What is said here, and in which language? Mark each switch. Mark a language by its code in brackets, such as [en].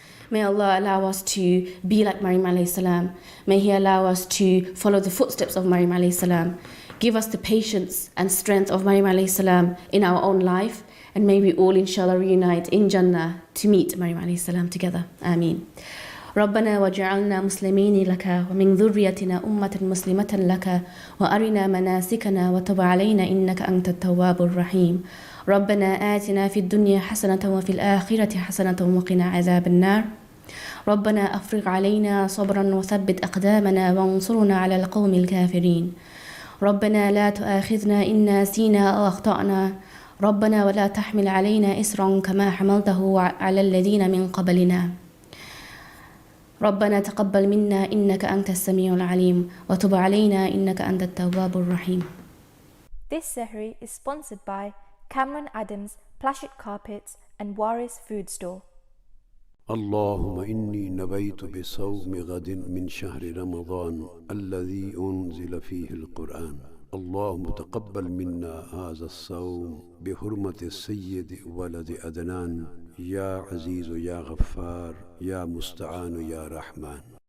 [en] May Allah allow us to be like Maryam alayhi salam. May He allow us to follow the footsteps of Maryam alayhi salam Give us the patience and strength of Maryam alayhi salam in our own life, and may we all inshallah reunite in Jannah to meet Maryam alayhi salam together. Ameen. [ar] ربنا واجعلنا مسلمين لك ومن ذريتنا أمة مسلمة لك وأرنا مناسكنا وتب علينا إنك أنت التواب الرحيم. ربنا آتنا في الدنيا حسنة وفي الآخرة حسنة وقنا عذاب النار. ربنا أفرغ علينا صبرا وثبت أقدامنا وانصرنا على القوم الكافرين. ربنا لا تؤاخذنا إن نسينا أو أخطأنا. ربنا ولا تحمل علينا إسرا كما حملته على الذين من قبلنا. ربنا تقبل منا إنك أنت السميع العليم وتب علينا إنك أنت التواب الرحيم. [en] This Sahri is sponsored by Cameron Adams Plastic Carpets and Waris Food Store. [ar] اللهم إني نبيت بصوم غد من شهر رمضان الذي أنزل فيه القرآن. اللهم تقبل منا هذا الصوم بحرمة السيد ولد أدنان يا عزيز يا غفار يا مستعان يا رحمن.